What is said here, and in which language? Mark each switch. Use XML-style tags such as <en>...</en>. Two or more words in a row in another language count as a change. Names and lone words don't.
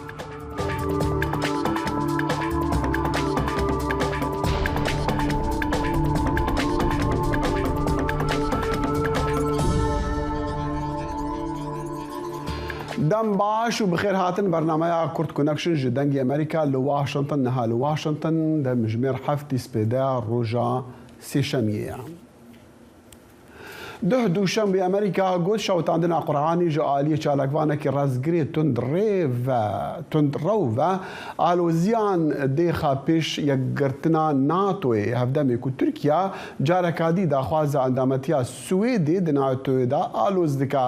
<ku>دەم باش و بخێر هاتن بەرنامەیە کورد کۆنەکشن ji dengê ئەمریکا li Washington niha li Washington de mijmêr heftî spêdeya roja sêşemiyê. Duh dûşembê Amerîka got şewitandina Qur'anî ji aliyê çalakvanekî rezgirê tundrew ve aloziyan dêxa pêş yekgirtina NATOyê hevdemê ku Tirkiya careka dî daxwaza endametiya Swêdê di NATOyê de aloz dike.</ku>